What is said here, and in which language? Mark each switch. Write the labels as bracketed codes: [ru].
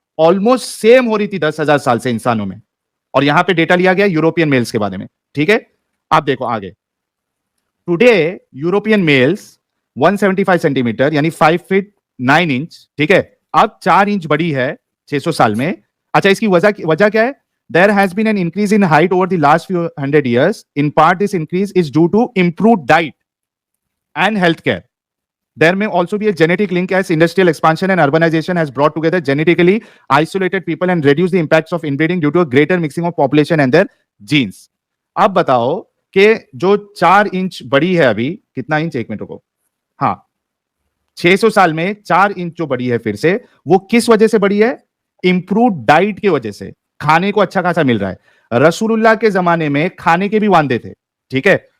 [hi] Almost same हो रही थी 10,000 साल से इंसानों में। और यहां पे डेटा लिया गया यूरोपियन मेल्स के बारे में। ठीक है, आप देखो आगे। टुडे यूरोपियन मेल्स 175 सेंटीमीटर यानी 5 फीट 9 इंच, ठीक है, अब 4 इंच बड़ी है 600 साल में। अच्छा, इसकी वजह क्या है? [en] There has been an increase in height over the last few hundred years. In part, this increase is due to improved diet and healthcare. There may also be a genetic link as industrial expansion and urbanization has brought together genetically isolated people and reduced the impacts of inbreeding due to a greater mixing of population and their genes. [hi] अब बताओ कि जो 4 inch बड़ी है अभी, कितना inch? 1 minute रुको। हाँ, 600 साल में 4 इंच जो बड़ी है फिर से, वो किस वजह से बड़ी है? इंप्रूव डाइट की वजह से। खाने को अच्छा खासा मिल रहा है। रसूलुल्लाह के जमाने में खाने के भी वांदे थे, ठीक है।